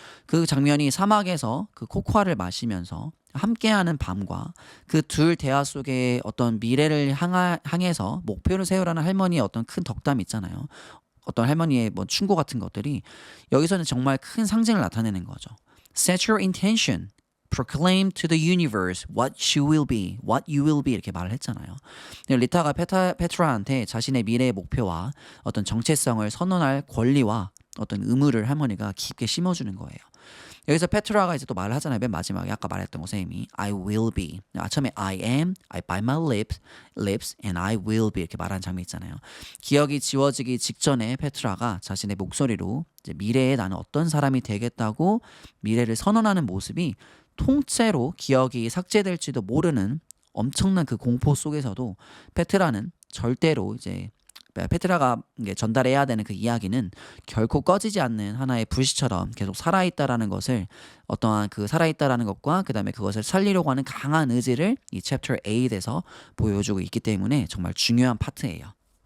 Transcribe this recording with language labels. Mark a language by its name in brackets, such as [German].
[Korean] 그 장면이 사막에서 그 코코아를 마시면서 함께하는 밤과 그 둘 대화 속에 어떤 미래를 향해서 목표를 세우라는 할머니의 어떤 큰 덕담 있잖아요. 어떤 할머니의 뭐 충고 같은 것들이 여기서는 정말 큰 상징을 나타내는 거죠. [English] Set your intention. Proclaim to the universe what you will be, what you will be [Korean] 이렇게 말을 했잖아요. 리타가 페트라한테 자신의 미래의 목표와 어떤 정체성을 선언할 권리와 어떤 의무를 할머니가 깊게 심어주는 거예요. 여기서 페트라가 이제 또 말을 하잖아요. 맨 마지막에 아까 말했던 거 쌤이 [English] I will be. [Korean] 처음에 I am, I bite my lips and I will be 이렇게 말하는 장면 있잖아요. 기억이 지워지기 직전에 페트라가 자신의 목소리로 이제 미래에 나는 어떤 사람이 되겠다고 미래를 선언하는 모습이 통째로 기억이 삭제될지도 모르는 엄청난 그 공포 속에서도 페트라는 절대로 이제 페트라가 전달해야 되는 그 이야기는 결코 꺼지지 않는 하나의 불씨처럼 계속 살아있다라는 것을 어떠한 그 살아있다라는 것과 그 다음에 그것을 살리려고 하는 강한 의지를 이 챕터 8에서 보여주고 있기 때문에 정말 중요한 파트예요.